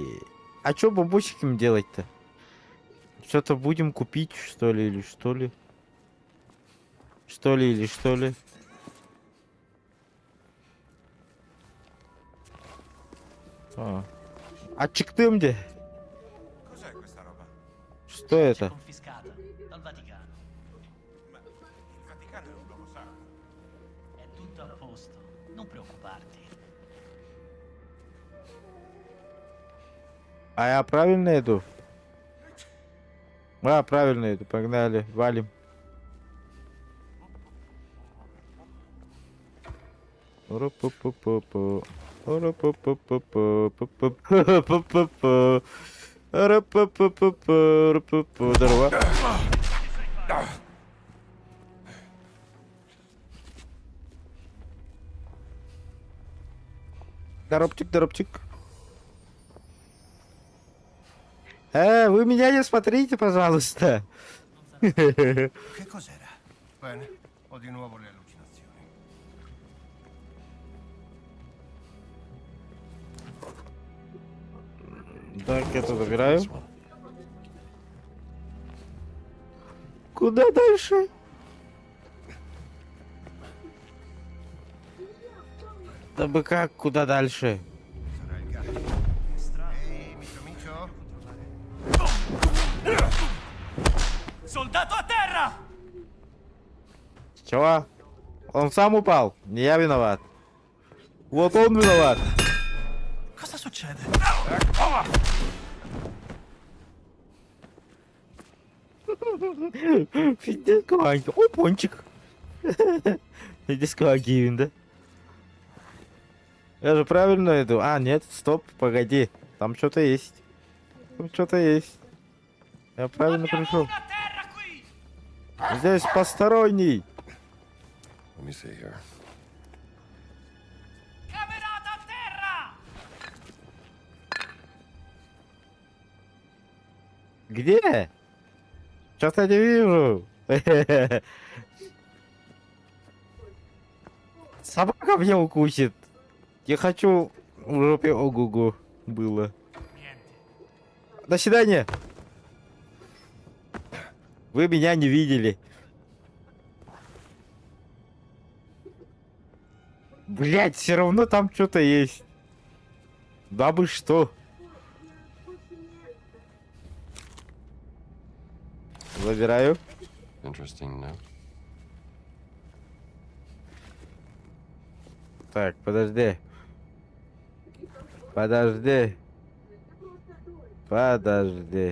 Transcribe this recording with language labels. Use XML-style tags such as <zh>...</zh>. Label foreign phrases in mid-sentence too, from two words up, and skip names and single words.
<ru>А чё бабосиками делать-то? Что-то будем купить, что ли, или что ли? Что ли, или что ли? А чиктым где?</ru> <it>Cos'è questa roba?</it> <ru>Что это?</ru> <it>Confiscata dal Vaticano. Ma il Vaticano è un luogo sacro. È tutto a posto, non preoccuparti.</it> <ru>А я правильно иду? Правильно иду, погнали, валим. Ра-па-па-па-па. Ра-па-па-па-па. Ра-па-па-па-па. Ра-па-па. Здорово. Доробчик. Вы меня не смотрите, пожалуйста.</ru> <it>Che cos'era? Bene, ho di nuovo le allucinazioni.</it> <ru>Так, это забираю. Куда дальше? Да бы как, куда дальше?</ru> <it>Sarà il gatto. Ehi, micio? Soldato a terra!</it> <ru>Чего? Он сам упал. Не я виноват. Вот он виноват.</ru> <it>Cosa succede?</it> <ru>Дискованки. Ой, пончик. Дискованки, да? Я же правильно иду. Нет, стоп, погоди. Там что-то есть. Я правильно пришел.</ru> <it>Una terra qui!</it> <ru>Здесь посторонний.</ru> <en>Let me see here.</en> <it>Camerata a terra!</it> <ru>Где? Что-то не вижу. Собака меня укусит. Я хочу в жопе ого-го было. До свидания. Вы меня не видели. Блять, все равно там что-то есть. Да бы что. Забираю.</ru> <en>Interesting note.</en> <ru>Так, подожди. Подожди. Подожди.</ru>